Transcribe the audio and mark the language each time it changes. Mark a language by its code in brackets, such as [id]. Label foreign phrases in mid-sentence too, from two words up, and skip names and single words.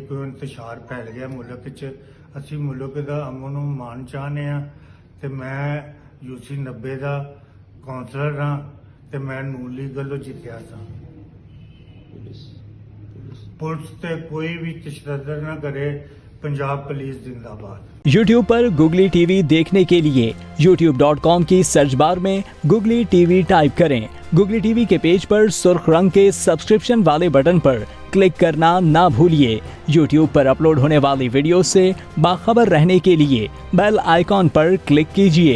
[pa] ਕੋਈ ਇੰਤਸ਼ਾਰ ਫੈਲ ਗਿਆ ਮੁਲਕ 'ਚ, ਅਸੀਂ ਮੁਲਕ ਦਾ ਅਮਨ ਨੂੰ ਮਾਣ ਚਾਹੁੰਦੇ ਹਾਂ ਤੇ ਮੈਂ UC 90 ਦਾ ਕੌਂਸਲਰ ਹਾਂ ਤੇ ਮੈਂ ਨੂਨ ਲੀਗ ਵੱਲੋਂ ਜਿੱਤਿਆ ਸਾਂ। ਪੁਲਿਸ ਤੇ ਕੋਈ ਵੀ ਤਸ਼ੱਦਦ ਨਾ ਕਰੇ। [hi] पंजाब पुलिस जिंदाबाद। YouTube पर Googly TV देखने के लिए youtube.com की [en] search bar [hi] में Googly TV टाइप करें। Googly TV के पेज पर सुर्ख रंग के सब्सक्रिप्शन वाले बटन पर क्लिक करना ना भूलिए। YouTube पर अपलोड होने वाली वीडियो से बाखबर रहने के लिए [en] bell icon [hi] पर क्लिक कीजिए।